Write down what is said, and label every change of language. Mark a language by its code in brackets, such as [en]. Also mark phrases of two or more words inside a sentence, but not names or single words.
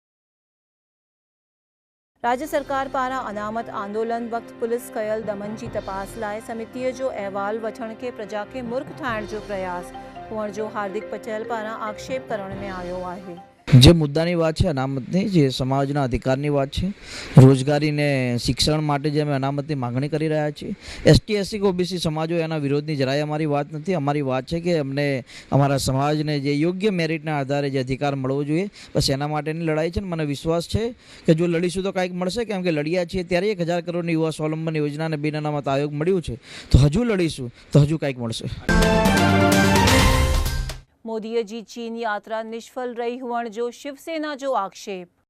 [sd] राज्य सरकार पारां अनामत आंदोलन वक़्तु पुलिस कयल दमन जी तपास लाइ समितीअ जो अहवाल वठण खे प्रजा खे मूर्ख ठाहिण जो प्रयास हुअण जो हार्दिक पटेल पारां आक्षेप करण में आयो आहे। [gu] જે મુદ્દાની વાત છે અનામતની, જે સમાજના અધિકારની વાત છે, રોજગારીને શિક્ષણ માટે જે અમે અનામતની માગણી કરી રહ્યા છીએ, એસટી એસસી ઓબીસી સમાજો એના વિરોધની જરાય અમારી વાત નથી। અમારી વાત છે કે અમને અમારા સમાજને જે યોગ્ય મેરિટના આધારે જે અધિકાર મળવો જોઈએ, બસ એના માટેની લડાઈ છે। મને વિશ્વાસ છે કે જો લડીશું તો કાંઈક મળશે, કેમ કે લડ્યા છીએ ત્યારે 1000 કરોડની યુવા સ્વાવલંબન યોજનાને બિન અનામત આયોગ મળ્યું છે, તો હજુ લડીશું તો હજુ કાંઈક મળશે। [sd] मोदीअ जी चीन यात्रा निष्फल रही हुअण जो शिवसेना जो आक्षेप।